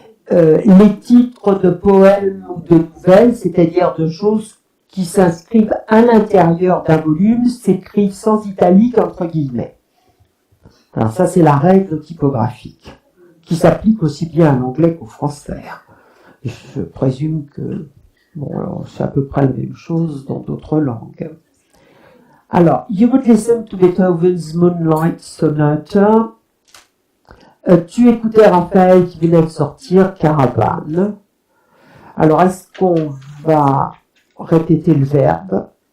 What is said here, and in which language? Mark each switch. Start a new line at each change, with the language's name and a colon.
French: Les titres de poèmes ou de nouvelles, c'est-à-dire de choses qui s'inscrivent à l'intérieur d'un volume, s'écrivent sans italique entre guillemets. Alors ça, c'est la règle typographique, qui s'applique aussi bien à l'anglais qu'au français. Je présume que bon, c'est à peu près la même chose dans d'autres langues.
English: Alors, you would listen to Beethoven's Moonlight Sonata.
French: Tu écoutais Raphaël qui venait de sortir Caravane. Alors, est-ce qu'on va répéter le verbe?